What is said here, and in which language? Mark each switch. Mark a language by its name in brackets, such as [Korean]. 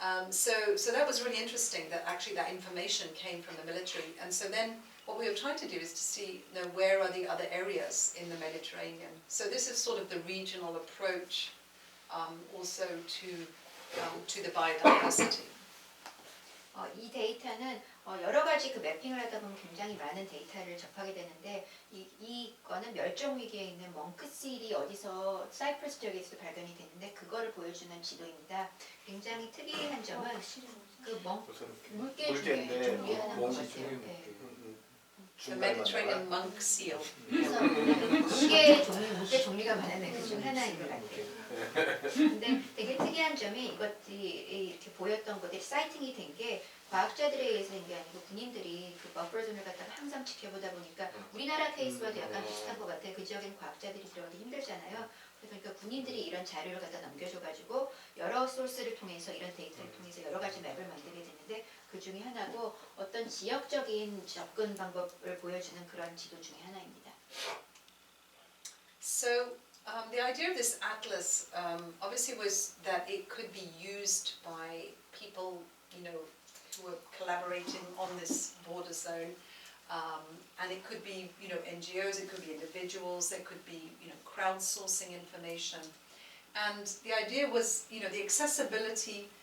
[English] So that was really interesting that actually that information came from the military. And so then what we were trying to do is to see where are the other areas in the Mediterranean. So this is sort of the regional approach also to the biodiversity. [Korean] 이 데이터는 여러 가지 그 매핑을 하다 보면 굉장히 많은 데이터를 접하게 되는데 이거는 멸종 위기에 있는 멍크실이 어디서 사이프러스 지역에서도 발견이 됐는데 그거를 보여주는 지도입니다. 굉장히 특이한 점은 그 물개 중에 종류의 하나인 것 같아요. [English] The Mediterranean monk seal. [Korean] 그래서 물개 종류가 많은데 그 중 하나인 것 같아요. 근데 되게 특이한 점이 이것들이 이렇게 보였던 것들이 사이팅이 된 게 과학자들에 의해서 된 게 아니고 군인들이 그 버퍼존을 갖다가 항상 지켜보다 보니까 우리나라 케이스와도 약간 비슷한 것 같아요. 그 지역에는 과학자들이 들어가기 힘들잖아요. 그러니까 군인들이 이런 자료를 갖다 넘겨줘가지고 여러 소스를 통해서 이런 데이터를 통해서 여러 가지 맵을 만들게 됐는데 그 중에 하나고 어떤 지역적인 접근 방법을 보여주는 그런 지도 중에 하나입니다. [English] So the idea of this atlas obviously was that it could be used by people, who were collaborating on this border zone, and it could be, NGOs, it could be individuals, there could be, crowdsourcing information, and the idea was, the accessibility.